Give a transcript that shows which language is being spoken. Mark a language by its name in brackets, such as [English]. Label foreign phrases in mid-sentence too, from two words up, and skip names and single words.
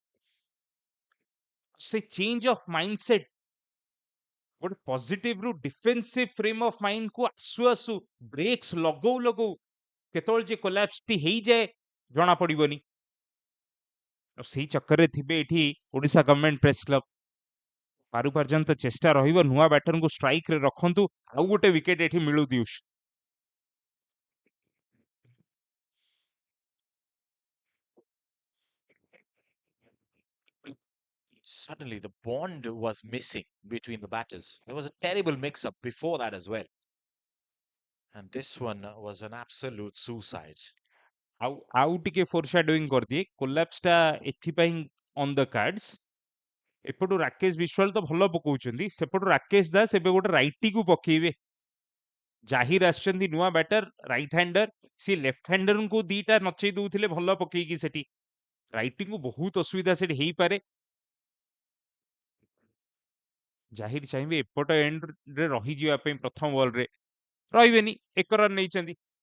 [Odia] ସେ [English] change of mindset [Odia] ଗୋଟେ ପଜିଟିଭ ରୁ [English] defensive frame of mind [Odia] କୁ ଆସୁ ଆସୁ ବ୍ରେକ୍ସ ଲଗଉ ଲଗଉ କେତେବେଳେ ଯେ କୋଲାପ୍ସ ଟି ହେଇଯାଏ ଜଣା ପଡିବନି ଆଉ ସେଇ ଚକ୍କରରେ ଥିବେ ଏଠି ଓଡ଼ିଶା ଗଭର୍ଣ୍ଣମେଣ୍ଟ ପ୍ରେସ କ୍ଲବ ପାରୁ ପର୍ଯ୍ୟନ୍ତ ଚେଷ୍ଟା ରହିବ ନୂଆ ବ୍ୟାଟରଙ୍କୁ ଷ୍ଟ୍ରାଇକ ରେ ରଖନ୍ତୁ ଆଉ ଗୋଟେ ୱିକେଟ ଏଠି ମିଳୁ ଦିଉସ [English] Suddenly, the bond was missing between the batters. There was a terrible mix-up before that as well. And this one was an absolute suicide. [Odia] ଆଉ ଟିକେ ଫୋରସାଡୋଇଂ କରିଦିଏ କୋଲାପ୍ସ ଟା ଏଥିପାଇଁ [English] on the cards [Odia] ଏପଟୁ ରାକେଶ ବିଶ୍ୱାଳ ତ ଭଲ ପକଉଛନ୍ତି ସେପଟୁ ରାକେଶ ଦାସ ଏବେ ଗୋଟେ ରାଇଟିକୁ ପକେଇବେ ଜାହିର ଆସିଛନ୍ତି ନୂଆ ବ୍ୟାଟର [English] right hander [Odia] ସିଏ [English] left hander [Odia] ଦିଟା ନଚେଇ ଦଉଥିଲେ ଭଲ ପକେଇକି ସେଠି ରାଇଟିଙ୍କୁ ବହୁତ ଅସୁବିଧା ସେଠି ହେଇପାରେ ଜାହିର ଚାହିଁବେ ଏପଟ ଏଣ୍ଡରେ ରହିଯିବା ପାଇଁ ପ୍ରଥମ ବଲରେ ରହିବେନି ଏକ ରନ୍ ନେଇଛନ୍ତି